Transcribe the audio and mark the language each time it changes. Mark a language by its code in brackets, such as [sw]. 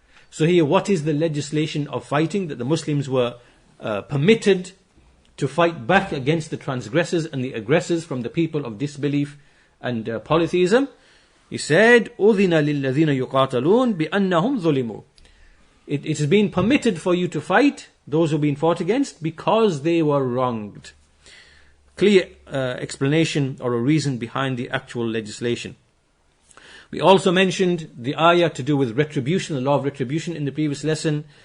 [en] So here, what is the legislation of fighting? That the Muslims were permitted to fight back against the transgressors and the aggressors from the people of disbelief and polytheism. He said, [ar] أُذِنَ لِلَّذِينَ يُقَاتَلُونَ بِأَنَّهُمْ ظُلِمُوا. [en] It has been permitted for you to fight those who have been fought against because they were wronged. Clear explanation or a reason behind the actual legislation. We also mentioned the ayah to do with retribution, the law of retribution in the previous lesson.